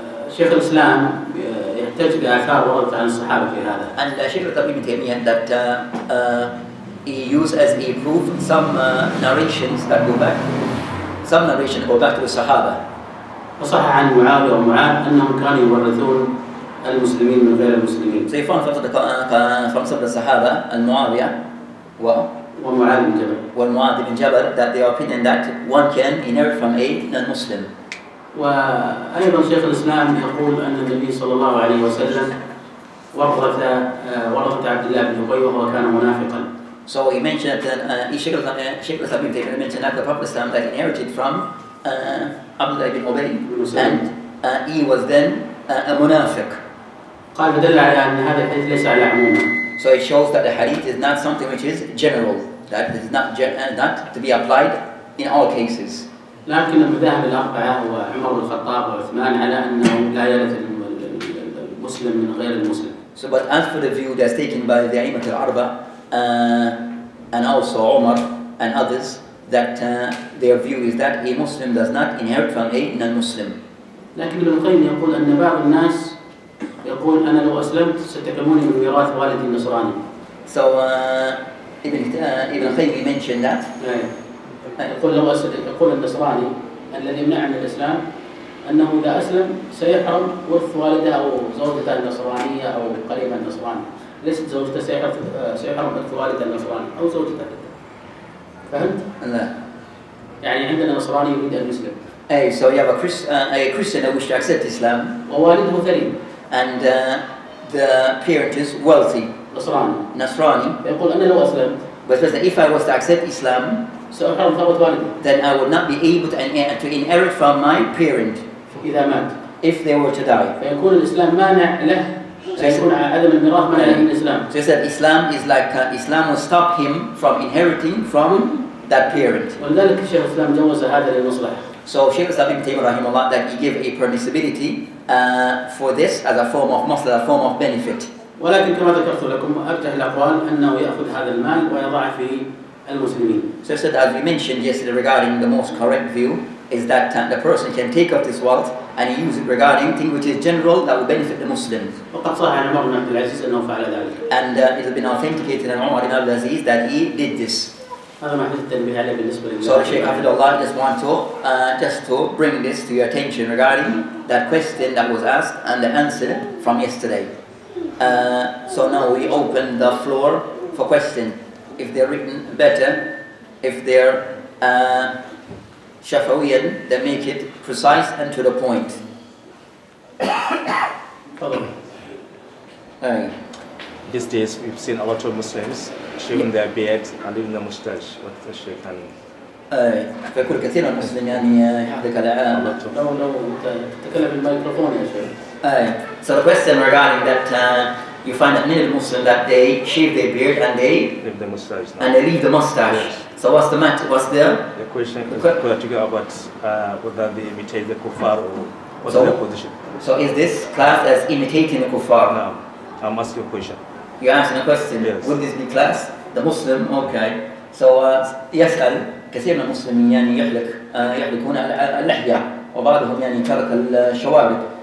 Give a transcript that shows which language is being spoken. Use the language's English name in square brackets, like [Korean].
[Arabic] وشيخ الإسلام يحتج بآثار وردت عن الصحابة في هذا. [English] And Shaykh Ibn Taymeeyah that he used as a proof some narrations that go back to the Sahaba. [Arabic] وصح عن معاوية ومعاذ أنهم كانوا يورثون المسلمين من غير المسلمين. [English] So he found from some of the Sahaba, Al-Mu'awiya [Arabic] ومعاذ بن جبل [English] ومعاذ بن جبل, that their opinion that one can inherit from a non-Muslim. [Arabic] وأيضا شيخ الإسلام يقول أن النبي صلى الله عليه وسلم ورث عبد الله بن أبي وهو كان منافقا. [English] So he mentioned that Shaykh Ibn Taymiyyah mentioned that the Prophet Islam that inherited from Abdullah ibn Ubay, and he was then a munafiq. [Arabic] قال فدل على أن هذا الحديث ليس على عمومه. [English] So it shows that the hadith is not something which is general, that is not to be applied in all cases. [Arabic] لكن المذاهب الأربعة وعمر بن الخطاب وعثمان على أنه لا يرث المسلم من غير المسلم. [English] So but as for the view that's taken by the A'immat al-Arba and also Umar and others, that their view is that a Muslim does not inherit from a non-Muslim. [Arabic] لكن ابن القيم يقول أن بعض الناس يقول أنا لو أسلمت ستحرموني من ميراث والدي النصراني. [English] So Ibn Qayyim mentioned that. [Arabic] يقول النصراني الذي يمنع من الإسلام أنه إذا أسلم سيحرم ورث والده أو زوجته النصرانية أو قريبا النصراني، ليست زوجته سيحرم ورث والده النصراني أو زوجته. فهمت؟ لا. يعني عندنا نصراني يريد أن يسلم. [English] Hey, so you have a Christian that wishes to accept Islam. [Arabic] ووالده ثري. [English] And the parent is wealthy. [Arabic] Nasrani. يقول أنا لو أسلمت. [English] But if I was to accept Islam, [Arabic] سأحرم ثروة والدي. [English] then I would not be able to inherit from my parent. [Arabic] إذا مات. [English] If they were to die. [Arabic] فيكون الإسلام مانع له. سيكون عدم الميراث مانع له من الإسلام. [English] So he said Islam is like Islam will stop him from inheriting from that parent. [Arabic] ولذلك الشيخ الإسلام جوز هذا للمصلحة. [English] So Shaykh Ibn Taymiyyah rahimahullah that he gave a permissibility for this as a form of maslaha, a form of benefit. [Arabic] ولكن كما ذكرت لكم أرجح الأقوال أنه يأخذ هذا المال ويضعه في المسلمين. [English] So as we mentioned yesterday regarding the most correct view is that the person can take up this wealth and use it regarding things which is general that will benefit the Muslims. [Arabic] وقد صح عن عمر بن عبد العزيز أنه فعل ذلك. [English] And it has been authenticated in Umar ibn Abdul Aziz that he did this. [Arabic] هذا ما حدث التنبيه عليه بالنسبة لله. [English] So the Shaykh Hafidullah just to bring this to your attention regarding that question that was asked and the answer from yesterday. So now we open the floor for question. If they're written better, if they're Shafawiyan, they make it precise and to the point. These days we've seen a lot of Muslims shaving their beards and leaving the mustache. What the Shaykh can... [Arabic] فكل كثير من المسلمين يعني يحدث على لو تتكلم بالميكروفون يا شيخ. [English] So the question regarding that you find that many Muslims that they shave their beard and they leave the mustache now. and they leave the mustache. Yes. So what's the matter? What's the question is particular about whether they imitate the kuffar or what's their position. So is this classed as imitating the kuffar? No, I'm asking a question. You're asking a question. Yes. Would this be classed the Muslim? Okay. So [Arabic] يسأل كثير من المسلمين يعني يحلقون اللحية وبعضهم يعني ترك الشوارب.